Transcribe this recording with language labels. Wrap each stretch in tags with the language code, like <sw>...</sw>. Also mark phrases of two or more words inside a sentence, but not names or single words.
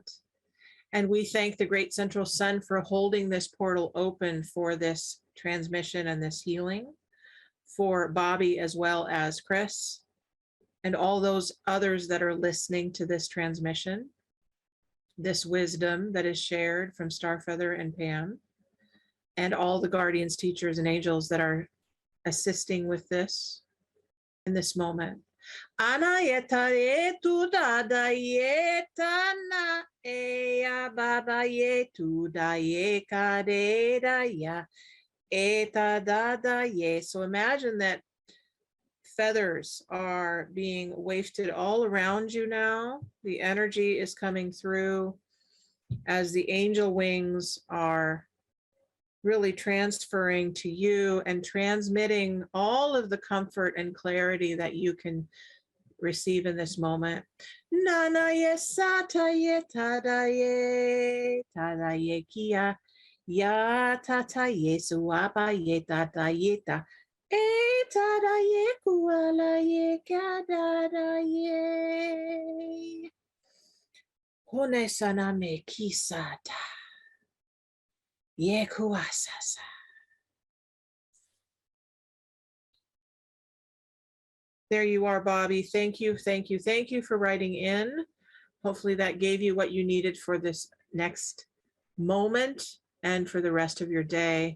<en>And we thank the great central sun for holding this portal open for this transmission and this healing for Bobby as well as Chris and all those others that are listening to this transmission, this wisdom that is shared from Starfeather and Pam, and all the guardians, teachers, and angels that are assisting with this in this moment. Ana yetare tu dada yetana eya baba yetu da ye kadeda ya eta dada ye. So imagine that feathers are being wafted all around you now. The energy is coming through as the angel wings are really transferring to you and transmitting all of the comfort and clarity that you can receive in this moment. Nana yesata yetada ye tada ye kia ya tata yesu apa ye tata yeta e tada ye kuala ye kadada ye hone sana me kisata. There you are, Bobby. Thank you, thank you, thank you for writing in. Hopefully that gave you what you needed for this next moment and for the rest of your day.</en>